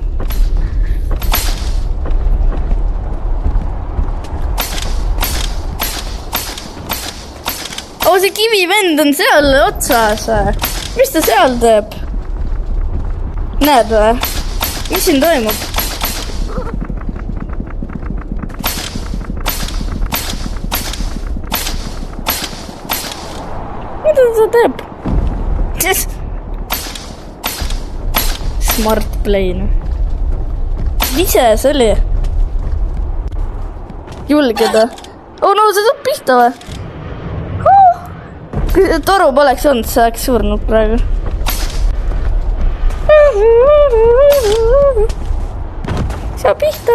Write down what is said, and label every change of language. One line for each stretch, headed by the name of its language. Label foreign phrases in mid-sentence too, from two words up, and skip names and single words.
Estonian: See kivivend on seal otsas. Mis ta seal teeb? Näed või? Mis siin toimub? Mida ta teeb?
English: Yes. Smart plane.
Estonian: Mis see oli? Julgeda.
English: Oh no,
Estonian: see saab pihta või? Kui see toru poleks olnud, see oleks surnud praegu. Saa pihta.